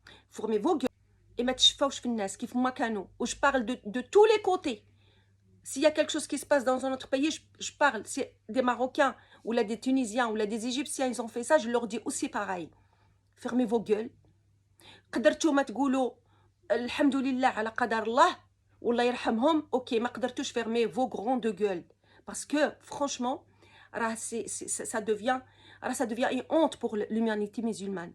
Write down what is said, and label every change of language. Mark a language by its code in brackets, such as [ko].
[fr] Formez vos gueules et [ar] ما تشفاوش في الناس كيف ما كانوا. [fr] je parle de tous les côtés. S'il y a quelque chose qui se passe dans un autre pays, je parle, c'est des Marocains ou là des Tunisiens ou là des Égyptiens, ils ont fait ça, je leur dis aussi pareil. Fermez vos gueules. [ar] قدرتوا ما تقولوا الحمد لله على قدر الله والله يرحمهم، اوكي، ما قدرتوش [fr] fermer vos grandes gueules. Parce que franchement, ça devient une honte pour l'humanité musulmane.